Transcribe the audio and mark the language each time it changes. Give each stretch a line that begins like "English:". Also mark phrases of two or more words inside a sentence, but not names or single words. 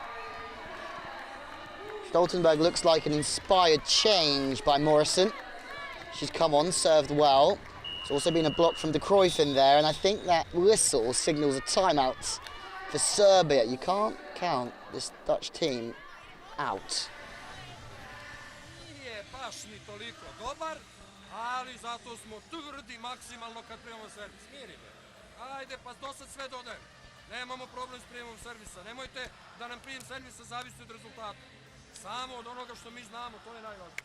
English: Stoltenberg looks like an inspired change by Morrison. She's come on, served well. There's also been a block from De Cruyff in there, and I think that whistle signals a timeout for Serbia. You can't count this Dutch team out.
Serbian: Nije baš ni toliko dobar, ali zato smo tvrdi maksimalno kad primamo servis. Smiri me. Ajde, pa do sad sve dodajem. Nemamo problem s prijemom servisa. Nemojte da nam prijem servisa zavisi od rezultata. Samo od onoga što mi znamo, to je najvažnije.